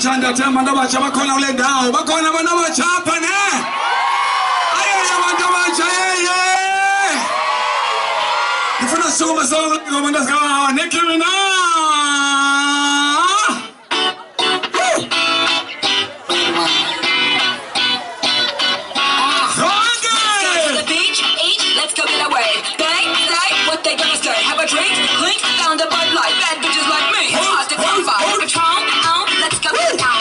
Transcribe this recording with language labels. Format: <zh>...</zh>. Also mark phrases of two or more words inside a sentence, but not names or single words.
<zu>Ngiyathemba abantu abatsha bakhona kule ndawo. Bakhona abantu abatsha apha ne? Ayeye abantu abatsha yeye. Ngifuna soma sonke ngoba ndasikawa neCriminal.</zu> <en>Let's go get away. They say what they gonna say. Have a drink, clink, found a Bud Light. Bad bitches like me. Hard to come by. Patron, let's go get down.</en>